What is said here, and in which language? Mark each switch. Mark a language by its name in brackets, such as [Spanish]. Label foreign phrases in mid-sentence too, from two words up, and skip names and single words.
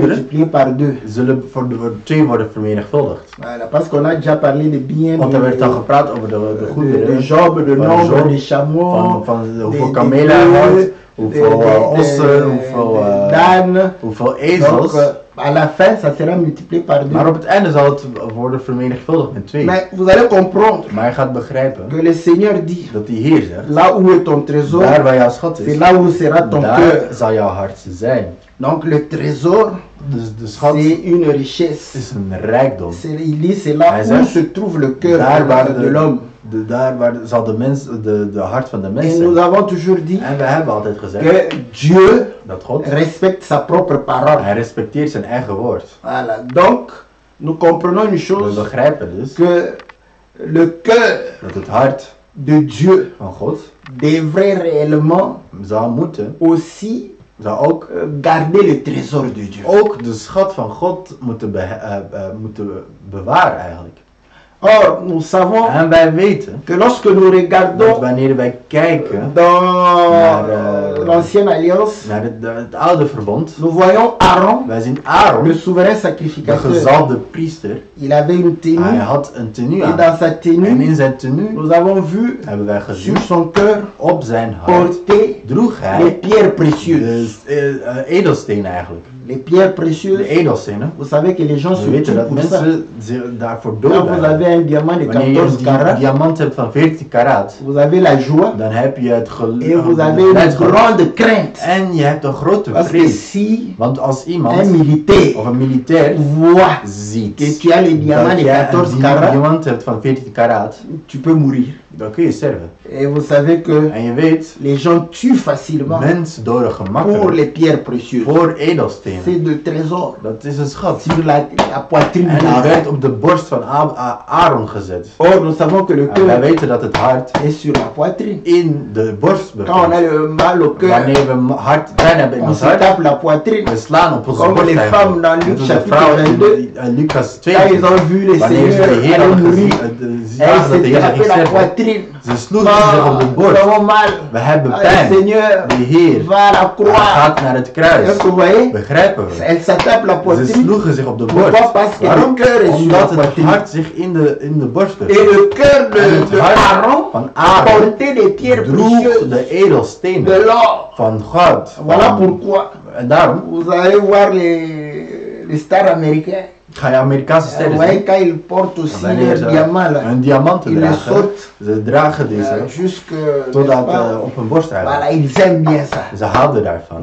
[Dutch] goederen [French] multipliés par 2. [Dutch] zullen voor 2 worden vermenigvuldigd. [French] Voilà, parce qu'on a déjà parlé de biens [Dutch] Want er werd al gepraat over de [French] de [Dutch] goederen, [French] Job, de [Dutch] van [French] nombre [Dutch] Job, [French] de chameaux, [Dutch] van hoeveel [French] de [Dutch] kamelen hij had, [French] bœufs, [Dutch] hoeveel ossen, hoeveel [French] d'ânes. [Dutch] hoeveel [French] Donc, [Dutch] ezels. [French] à la fin, ça sera multiplié par 2. [Dutch] Maar op het einde zal het worden vermenigvuldigd met 2. [French] Mais vous allez comprendre [Dutch] Maar je gaat begrijpen [French] que le Seigneur dit, [Dutch] dat die Heer zegt, [French] là où est ton trésor, [Dutch] daar waar jouw schat [French] c'est [Dutch] is, [French] là où sera ton [Dutch] daar [French] cœur. [Dutch] zal jouw hart zijn. [French] Donc le trésor, [Dutch] Dus de schat [French] c'est une richesse. [Dutch] is een rijkdom. [French] Il dit, c'est là [Dutch] Hij [French] où [Dutch] zegt, [French] se trouve le cœur [Dutch] daar waar [French] de l'homme. [Dutch] daar waar zal de hart van de mens [French] Et nous [Dutch] zijn. [French] avons toujours dit [Dutch] En we hebben altijd gezegd [French] que Dieu [Dutch] dat God, [French] respecte sa propre parole. [Dutch] hij respecteert zijn eigen woord. [French] Voilà. Donc, nous comprenons une [Dutch] We [French] chose, [Dutch] begrijpen dus [French] que le cœur [Dutch] dat het hart [French] de Dieu [Dutch] van God [French] devrait réellement [Dutch] zou moeten, [French] aussi [Dutch] zou ook [French] garder le trésor de Dieu. [Dutch] ook de schat van God moeten bewaren eigenlijk. [French] Or, nous savons [Dutch] En wij weten [French] que lorsque nous [Dutch] dat [French] regardons [Dutch] wanneer wij kijken [French] dans [Dutch] naar, [French] l'ancienne alliance, [Dutch] naar het oude verbond, [French] nous voyons Aaron, [Dutch] wij zien Aaron, [French] le souverain [Dutch] de [French] sacrificateur. [Dutch] gezalfde priester, [French] Il avait une [Dutch] hij [French] tenue [Dutch] had een tenue [French] et [Dutch] aan. [French] dans sa [Dutch] En [French] tenue, [Dutch] in zijn tenue [French] nous avons vu [Dutch] hebben wij gezien, [French] sur son cœur [Dutch] op zijn hart [French] porter [Dutch] droeg [French] les [Dutch] hij [French] pierres précieuses. [Dutch] de edelstenen eigenlijk. [French] Les pierres [Dutch] De [French] précieuses, [Dutch] edelstenen. [French] vous savez que les gens se [Dutch] We weten [French] tuent [Dutch] dat [French] pour ça. [Dutch] mensen zich daarvoor [French] Quand vous [Dutch] doodbrengen. [French] avez un diamant de [Dutch] Wanneer je [French] 14 [Dutch] een [French] carats, [Dutch] diamant hebt van 14 karaat, [French] vous avez la joie [Dutch] dan heb je het [French] et [Dutch] geluk [French] vous avez une grande crainte. [Dutch] en je hebt een grote [French] Parce que [Dutch] vrees. [French] si [Dutch] Want als [French] un [Dutch] iemand [French] militaire [Dutch] of een militair [French] voit [Dutch] ziet [French] que tu as le diamant [Dutch] dat [French] de [Dutch] jij [French] 14 [Dutch] een [French] carats, [Dutch] diamant hebt van 14 karaat, [French] tu peux mourir. [Dutch] dan kun je sterven. [French] Et vous savez que [Dutch] En je weet, [French] les gens tuent facilement [Dutch] mensen doden [French] pour [Dutch] gemakkelijk [French] les pierres précieuses. [Dutch] voor edelstenen. [French] C'est de trésor [Dutch] Dat is een schat. [French] sur la poitrine [Dutch] En die [French] d'Aaron. [Dutch] werd op de borst van Aaron gezet. [French] Or, nous savons que le [Dutch] En wij [French] cœur [Dutch] weten dat het hart [French] est sur la poitrine. [Dutch] in de borst [French] Quand on a [Dutch] bevindt. [French] le mal au cœur, [Dutch] Wanneer we pijn hebben in [French] on [Dutch] ons [French] se [Dutch] hart, [French] tape la poitrine. [Dutch] we slaan op onze [French] Comme [Dutch] borst [French] les [Dutch] eigenlijk. [French] femmes dans Luc [Dutch] Net als de [French] chapitre [Dutch] vrouwen in [French] 22. [Dutch] Lucas 2. [French] Quand ils ont vu le [Dutch] Wanneer ze de [French] Seigneur [Dutch] Heer [French] aller [Dutch] hadden [French] mourir, [Dutch] gezien, [French] elles [Dutch] zagen dat de [French] se [Dutch] Heer ging [French] tapaient la [Dutch] sterven. [French] poitrine. [Dutch] Ze sloegen zich op de [French] Nous [Dutch] borst. [French] avons mal. [Dutch] We hebben Ah, pijn. [French] le Seigneur [Dutch] De Heer [French] va à la [Dutch] hij [French] croix. [Dutch] gaat naar het kruis. [French] Est-ce que vous voyez? [Dutch] Begrijpen we? [French] Elle se tape la [Dutch] Ze [French] poitrine. [Dutch] sloegen zich op de [French] Pourquoi? [Dutch] borst. [French] Parce que [Dutch] Waarom? [French] le cœur est sur [Dutch] Omdat [French] la [Dutch] het [French] poitrine. [Dutch] hart zich in de borst [French] Et [Dutch] bevindt. [French] le cœur [Dutch] En het [French] de [Dutch] hart [French] Aaron [Dutch] van Aaron [French] portait des pierres [Dutch] droeg [French] précieuses, [Dutch] de edelstenen [French] de l'or. [Dutch] van goud. [French] Voilà pourquoi [Dutch] En daarom [French] vous allez voir les stars américains. [Dutch] ga je Amerikaanse [French] Vous [Dutch] sterren [French] voyez [Dutch] zien. [French] quand ils portent aussi [Dutch] Wanneer [French] leurs [Dutch] ze [French] diamants là, [Dutch] hun diamanten [French] ils les [Dutch] dragen, [French] sautent [Dutch] ze dragen deze [French] jusque [Dutch] totdat [French] n'est-ce pas? [Dutch] op hun borst eigenlijk. [French] Voilà, ils aiment bien ça. [Dutch] Ze houden [French] Vous [Dutch] daarvan.